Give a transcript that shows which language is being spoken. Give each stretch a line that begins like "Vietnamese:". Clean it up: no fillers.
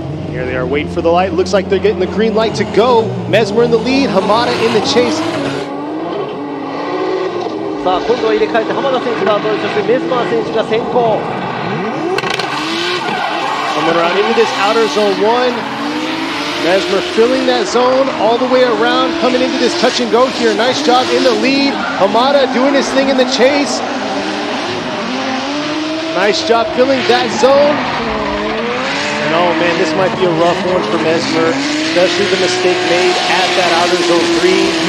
English: Here they are waiting for the light. Looks like they're getting the green light to go. Mesmer in the lead, Hamada in the chase.
Japanese: さあ今度は入れ替えて浜田選手が後追い、そしてメスマー選手が先行。
English: Coming around into this outer zone 1. Mesmer filling that zone all the way around, coming into this touch and go here. Nice job in the lead. Hamada doing his thing in the chase. Nice job filling that zone. And oh man, this might be a rough one for Mesmer, especially the mistake made at that outer zone 3.